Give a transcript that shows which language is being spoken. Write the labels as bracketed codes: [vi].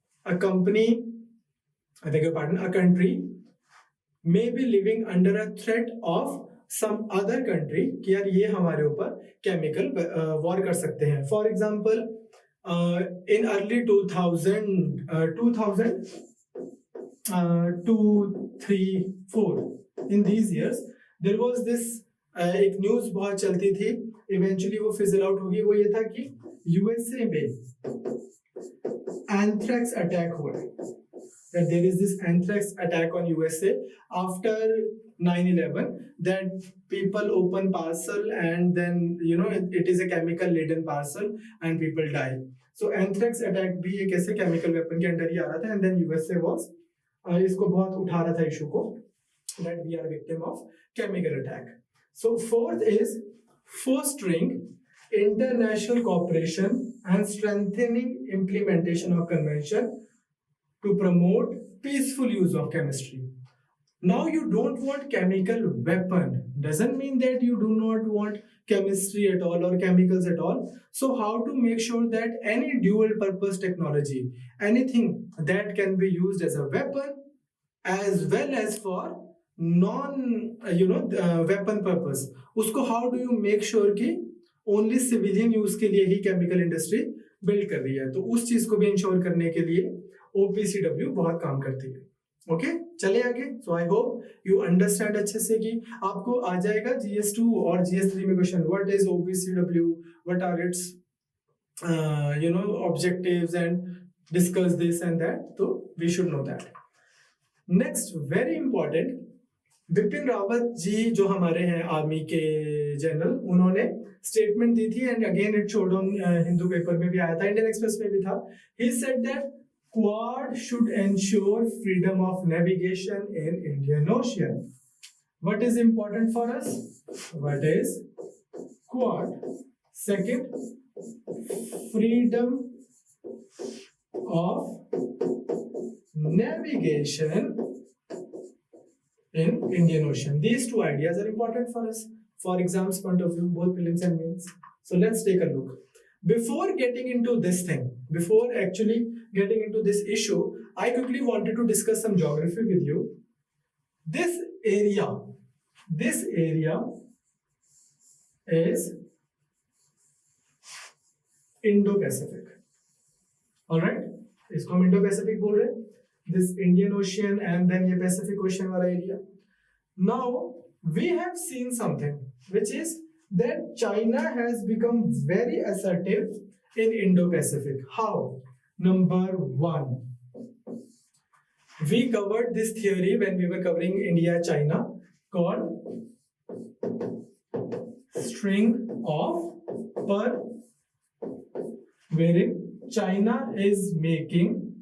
[en] A country may be living under a threat of some other country [hi] कि यार ये हमारे ऊपर chemical war कर सकते हैं. [en] For example, in early 2000, 2, 3, 4, in these years, there was this [hi] एक न्यूज बहुत चलती थी, इवेंचुअली वो फिजल आउट होगी. वो ये था कि यूएसए में एंथ्रेक्स अटैक हुआ है. [en] That there is this anthrax attack on USA after 9/11, that people open parcel and then it is a chemical laden parcel and people die. So anthrax attack [hi] भी एक ऐसे [en] chemical weapon [hi] के under ही आ रहा था, [en] and then USA was [hi] इसको बहुत उठा रहा था इशू को, [en] that we are victim of chemical attack. So fourth is fostering international cooperation and strengthening implementation of convention to promote peaceful use of chemistry. Now you don't want chemical weapon doesn't mean that you do not want chemistry at all or chemicals at all. So how to make sure that any dual purpose technology, anything that can be used as a weapon as well as for [hi] non weapon purpose, उसको how do you make sure कि only civilian use के लिए ही chemical industry build कर रही है, तो उस चीज को भी इंश्योर करने के लिए OPCW बहुत काम करती है। ओके चले आगे। [en] so I hope you understand [hi] अच्छे से कि आपको आ जाएगा GS2 और GS3 में [en] Question what is OPCW, what are its objectives and discuss this and that, तो we should know that. [hi] Next very important, Bipin Rawat ji जो हमारे हैं आर्मी के जनरल, उन्होंने स्टेटमेंट दी थी [en] and again it showed on [hi] Hindu paper में भी आया था, इंडियन एक्सप्रेस में भी था। [en] He said that Quad should ensure freedom of navigation in Indian Ocean. What is important for us? What is Quad? Second, freedom of navigation in Indian Ocean. These two ideas are important for us for exams point of view, both prelims and mains. So let's take a look. Before getting into this thing, before actually getting into this issue, I quickly wanted to discuss some geography with you. This area is Indo-Pacific. All right, [hi] इसको हम Indo-Pacific बोल रहे हैं. [en] This Indian Ocean and then ये Pacific Ocean वाला area. Now we have seen something which is that China has become very assertive in Indo-Pacific. How? Number one, we covered this theory when we were covering India-China called string of Pearl, wherein China is making